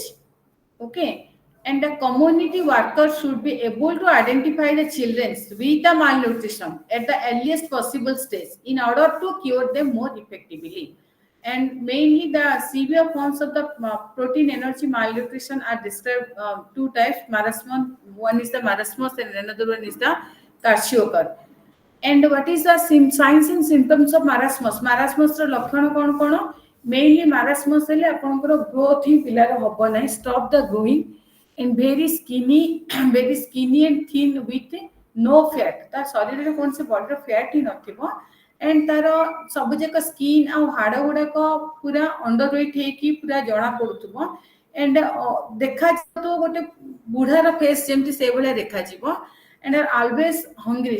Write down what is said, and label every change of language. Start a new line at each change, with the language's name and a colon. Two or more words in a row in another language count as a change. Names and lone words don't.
English: Okay, and the community workers should be able to identify the children with the malnutrition at the earliest possible stage in order to cure them more effectively. And mainly the severe forms of the protein energy malnutrition are described two types. Marasmus, one is the marasmus and another one is the kwashiorkor. And what is the signs and symptoms of marasmus?
Odia: Marasmus ର ଲକ୍ଷଣ କଣ କଣ? Mainly marasmus ହେଲେ ଆପଣଙ୍କର growth ହିଁ ପିଲାର ହବ ନାହିଁ,
English: stop the growing, and very skinny very skinny and thin with no fat.
Odia: ତା ଶରୀରରେ କୌଣସି ବଡ fat ହିଁ ନଥିବ, and ତାର ସବୁ ଯାକ ସ୍କିନ୍ ଆଉ ହାଡ଼ ଗୁଡାକ ପୁରା ଅଣ୍ଡରୱେଟ୍ ହେଇକି ପୁରା ଜଣା ପଡୁଥିବ, and ଦେଖାଯିବ ଗୋଟେ ବୁଢାର ଫେସ୍ ଯେମିତି ସେଇଭଳିଆ ଦେଖାଯିବ,
English: and are always hungry.